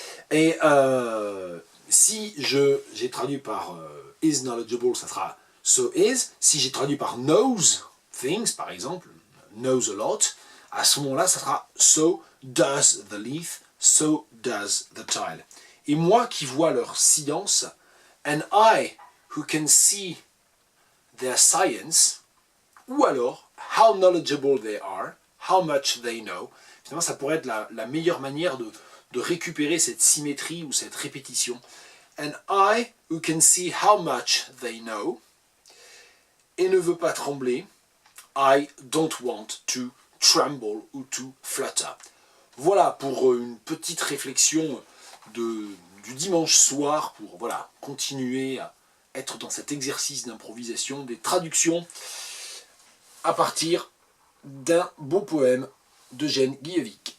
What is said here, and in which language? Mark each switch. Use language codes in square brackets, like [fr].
[fr] Et si j'ai traduit par [en] is knowledgeable, [fr] ça sera [en] so is. [fr] Si j'ai traduit par [en] knows things, [fr] par exemple, [en] knows a lot, [fr] à ce moment-là, ça sera [en] so does the leaf, so does the tile. [fr] Et moi qui vois leur science, [en] and I who can see their science, [fr] ou alors, [en] how knowledgeable they are, how much they know. [fr] Finalement, ça pourrait être la meilleure manière de récupérer cette symétrie ou cette répétition. [en] And I, who can see how much they know, [fr] et ne veut pas trembler, [en] I don't want to tremble ou to flutter. [fr] Voilà pour une petite réflexion du dimanche soir, pour voilà, continuer à être dans cet exercice d'improvisation, des traductions, à partir d'un beau poème d'Eugène Guillevic.